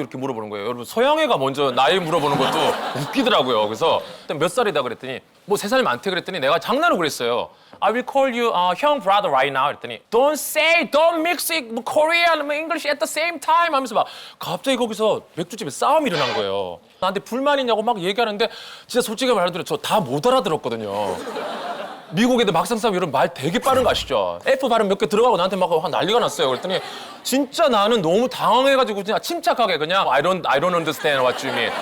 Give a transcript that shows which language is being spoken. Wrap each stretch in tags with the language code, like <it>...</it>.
<ko>이렇게 물어보는 거예요. 여러분 서양애가 먼저 나이 물어보는 것도 웃기더라고요. 그래서 몇 살이다 그랬더니 뭐 3살 많대 그랬더니 내가 장난으로 그랬어요.</ko> <en>I will call you 형 brother right now</en> <ko>그랬더니</ko> <en>don't mix it Korean English at the same time</en> <ko>하면서 막 갑자기 거기서 맥주집에 싸움이 일어난 거예요. 나한테 불만 있냐고 막 얘기하는데 진짜 솔직히 말하면 저 다 못 알아들었거든요. 미국 애들 막상 싸우면 여러분 말 되게 빠른 거 아시죠? F 발음 몇 개 들어가고 나한테 막 난리가 났어요. 그랬더니 진짜 나는 너무 당황해가지고 그냥 침착하게 그냥</ko> <en>I don't understand what you mean.</en>